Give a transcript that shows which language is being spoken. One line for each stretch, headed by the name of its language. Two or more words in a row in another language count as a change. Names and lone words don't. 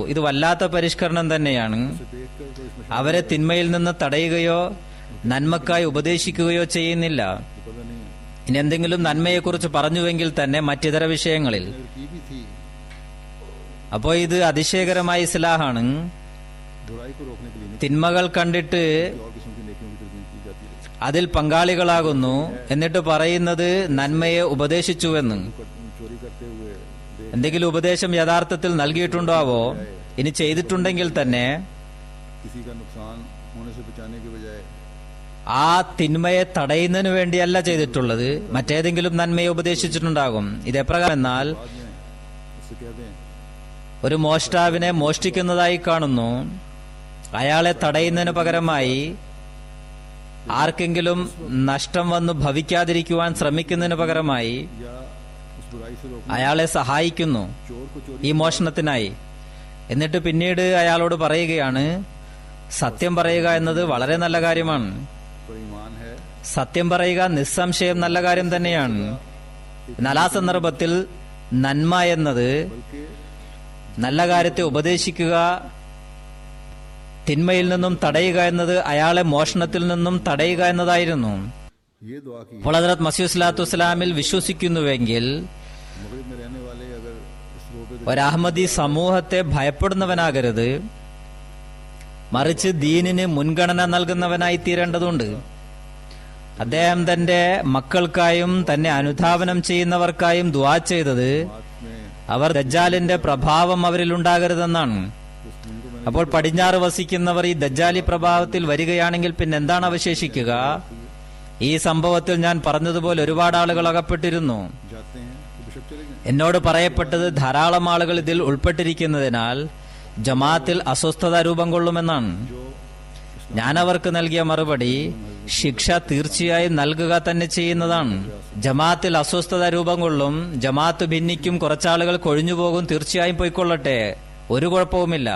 Malayalam: ഇത് വല്ലാത്ത പരിഷ്കരണം തന്നെയാണ്.
Hindi: देख कर तो इसमें
Malayalam: അവരെ തിന്മയിൽ നിന്ന് തടയുകയോ നന്മക്കായി ഉപദേശിക്കുകയോ ചെയ്യുന്നില്ല.
Hindi: पता नहीं
Malayalam: ഇനി എന്തെങ്കിലും നന്മയെക്കുറിച്ച് പറഞ്ഞുവെങ്കിൽ തന്നെ മറ്റിതര വിഷയങ്ങളിൽ.
Hindi: की भी थी,
Malayalam: അപ്പോൾ ഇത് അതിശയകരമായ ഇസ്ലാഹാണ്.
Hindi: बुराई को रोकने के लिए नहीं,
Malayalam: തിന്മകൾ കണ്ടിട്ട്
Hindi: और किस्म की नेकियों की तरकीब की जाती है।
Malayalam: അതിൽ പങ്കാളികളാകുന്നു, എന്നിട്ട് പറയുന്നത് നന്മയെ ഉപദേശിച്ചുവെന്ന്.
Hindi: चोरी करते हुए देख
Malayalam: എന്തെങ്കിലും ഉപദേശം യഥാർത്ഥത്തിൽ നൽകിയിട്ടുണ്ടാവോ? ഇനി ചെയ്തിട്ടുണ്ടെങ്കിൽ തന്നെ
Hindi: किसी का नुकसान होने से बचाने के बजाय
Malayalam: ആ തിന്മയെ തടയുന്നതിന് വേണ്ടിയല്ല ചെയ്തിട്ടുള്ളത്, മറ്റേതെങ്കിലും നന്മയെ ഉപദേശിച്ചിട്ടുണ്ടാകും. ഇത് എപ്രകാരം എന്നാൽ,
Hindi: बाद में उससे कह दें
Malayalam: ഒരു മോഷ്ടാവിനെ മോഷ്ടിക്കുന്നതായി കാണുന്നു, അയാളെ തടയുന്നതിന് പകരമായി ആർക്കെങ്കിലും നഷ്ടം വന്നു ഭവിക്കാതിരിക്കുവാൻ ശ്രമിക്കുന്നതിന് പകരമായി
Hindi: या उस बुराई से रोकने,
Malayalam: അയാളെ സഹായിക്കുന്നു
Hindi: चोर को चोरी
Malayalam: ഈ മോഷണത്തിനായി. എന്നിട്ട് പിന്നീട് അയാളോട് പറയുകയാണ്, സത്യം പറയുക എന്നത് വളരെ നല്ല കാര്യമാണ്.
Hindi: पर ईमान है,
Malayalam: സത്യം പറയുക നിസ്സംശയം നല്ല കാര്യം തന്നെയാണ്. എന്നാൽ ആ സന്ദർഭത്തിൽ നന്മ എന്നത്
Hindi: बल्कि
Malayalam: നല്ല കാര്യത്തെ ഉപദേശിക്കുക, തിന്മയിൽ നിന്നും തടയുക എന്നത് അയാളെ മോഷണത്തിൽ നിന്നും തടയുക എന്നതായിരുന്നു.
Hindi: ये दुआ की
Malayalam: അപ്പോൾ ഹദ്റത്ത് മസീഹ്
Arabic: صلى الله عليه وسلم
Malayalam: വിശ്വസിക്കുന്നുവെങ്കിൽ
Hindi: मगरिब में रहने वाले अगर इस रोबे
Malayalam: ഒരു അഹമ്മദി സമൂഹത്തെ ഭയപ്പെടുന്നവനാകരുത്, മറിച്ച് ദീനിന് മുൻഗണന നൽകുന്നവനായി തീരേണ്ടതുണ്ട്. അദ്ദേഹം തന്റെ മക്കൾക്കായും തന്നെ അനുധാവനം ചെയ്യുന്നവർക്കായും ദുആ ചെയ്തത് അവർ ദജ്ജാലിന്റെ പ്രഭാവം അവരിൽ ഉണ്ടാകരുതെന്നാണ്. അപ്പോൾ പടിഞ്ഞാറ് വസിക്കുന്നവർ ഈ ദജ്ജാലി പ്രഭാവത്തിൽ വരികയാണെങ്കിൽ പിന്നെ എന്താണ് അവശേഷിക്കുക? ഈ സംഭവത്തിൽ ഞാൻ പറഞ്ഞതുപോലെ ഒരുപാട് ആളുകൾ അകപ്പെട്ടിരുന്നു.
Hindi: जाते हैं तो बिशक चले गए।
Malayalam: എന്നോട് പറയപ്പെട്ടത് ധാരാളം ആളുകൾ ഇതിൽ ഉൾപ്പെട്ടിരിക്കുന്നതിനാൽ ജമാഅത്തിൽ അസ്വസ്ഥത രൂപം കൊള്ളുമെന്നാണ്. ഞാൻ അവർക്ക് നൽകിയ മറുപടി, ശിക്ഷ തീർച്ചയായും നൽകുക തന്നെ ചെയ്യുന്നതാണ്. ജമാഅത്തിൽ അസ്വസ്ഥത രൂപം കൊള്ളും, ജമാഅത്ത് ഭിന്നിക്കും, കുറച്ചാളുകൾ കൊഴിഞ്ഞുപോകും, തീർച്ചയായും പോയിക്കൊള്ളട്ടെ, ഒരു കുഴപ്പവുമില്ല.